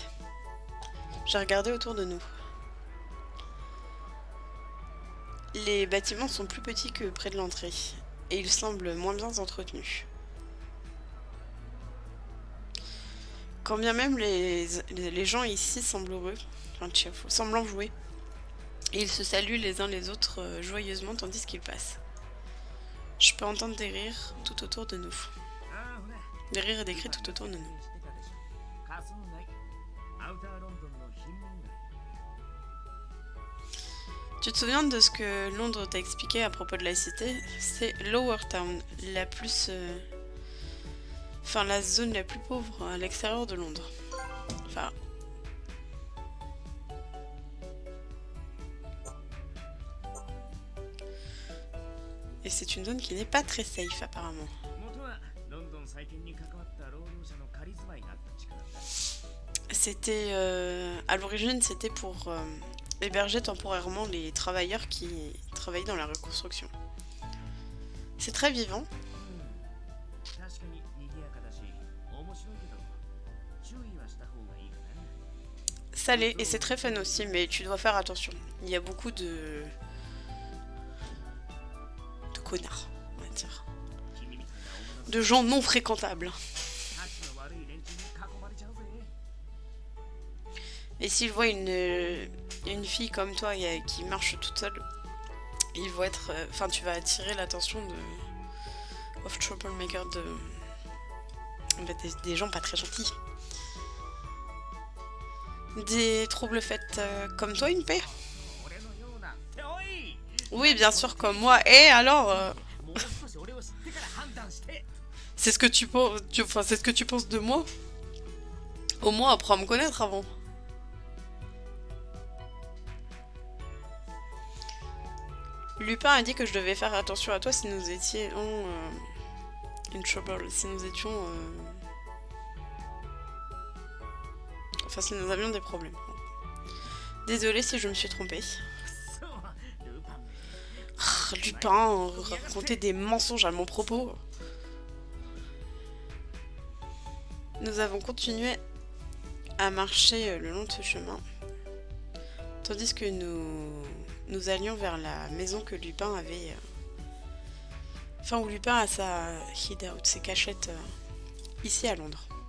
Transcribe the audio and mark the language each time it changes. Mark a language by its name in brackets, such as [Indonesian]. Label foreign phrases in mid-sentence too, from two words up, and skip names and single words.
[French] J'ai regardé autour de nous. Les bâtiments sont plus petits que près de l'entrée, et ils semblent moins bien entretenus. Quand bien même les gens ici semblent heureux, enfin cheerful, semblant jouer, et ils se saluent les uns les autres joyeusement tandis qu'ils passent. Je peux entendre des rires tout autour de nous. [Japanese] ああほら [French] Des rires et des cris tout autour de nous. [Japanese] 知ってたでしょ仮想街アウターロンドンの貧民街 [French] Tu te souviens de ce que Londres t'a expliqué à propos de la cité? C'est Lower Town, la plus... Enfin, la zone la plus pauvre à l'extérieur de Londres. Enfin... Et c'est une zone qui n'est pas très safe, apparemment. [Japanese] 元はロンドン再建に関わった労働者の仮住まいがあった地区なんだ [French] C'était... à l'origine, c'était pour héberger temporairement les travailleurs qui travaillaient dans la reconstruction. C'est très vivant. [Japanese] 確かに賑やかだし面白いけど注意はした方がいいかな [French] Salé, et c'est très fun aussi, mais tu dois faire attention. Il y a beaucoup de connards, on va dire. [Japanese] 君みたいな女の [French] De gens non fréquentables. [Japanese] たちの悪い連中に囲まれちゃうぜ [French] Et s'ils voient une fille comme toi qui marche toute seule, ils vont être... Enfin, tu vas attirer l'attention [English] of troublemaker [French] des gens pas très gentils. Des troubles faits comme toi, une paix? [Japanese] 俺のようなっておい [French] Oui, bien sûr, comme moi. Et alors, [Japanese] もう少し俺を知ってから判断して [French] c'est ce que tu penses, enfin, c'est ce que tu penses de moi? Au moins, apprends à me connaître avant. Lupin a dit que je devais faire attention à toi si nous étions [English] in trouble, [French] si nous étions... Enfin, si nous avions des problèmes. Désolée si je me suis trompée. [Japanese] そうルパンめ [French] Lupin, raconter des mensonges à mon propos. Nous avons continué à marcher le long de ce chemin, tandis que nous allions vers la maison que Lupin avait Enfin, ou Lupin a sa hideout, ses cachettes ici à Londres.